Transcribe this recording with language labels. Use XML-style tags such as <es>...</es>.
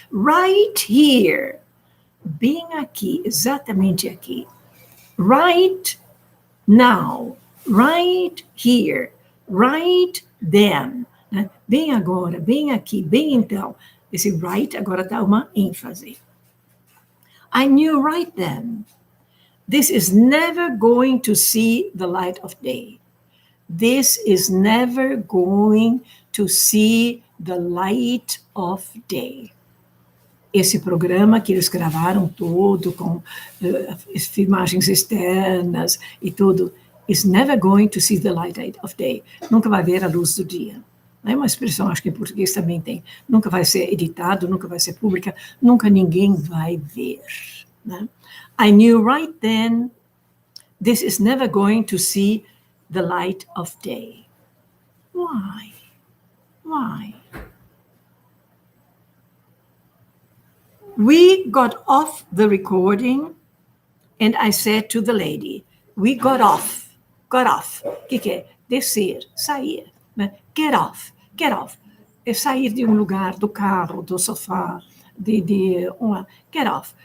<en>Right here.</en> <pt>Bem aqui. Exatamente aqui.</pt> <en>Right now. Right here. Right then.</en> <pt>Bem agora. Bem aqui. Bem então. Esse right agora dá uma ênfase.</pt> <en>I knew right then. This is never going to see the light of day. This is never going to see the light of day.</en> <pt>Esse programa que eles gravaram todo com filmagens externas e tudo,</pt> <en>is never going to see the light of day.</en> <pt>Nunca vai ver a luz do dia. É uma expressão, acho que em português também tem. Nunca vai ser editado, nunca vai ser pública, nunca ninguém vai ver. Né?</pt> <en>I knew right then, this is never going to see the light of day. Why? Why? We got off the recording and I said to the lady, we got off.</en> <pt>O que é? Descer, sair. Né? Get off. É sair de um lugar, do carro, do sofá, get off.</pt>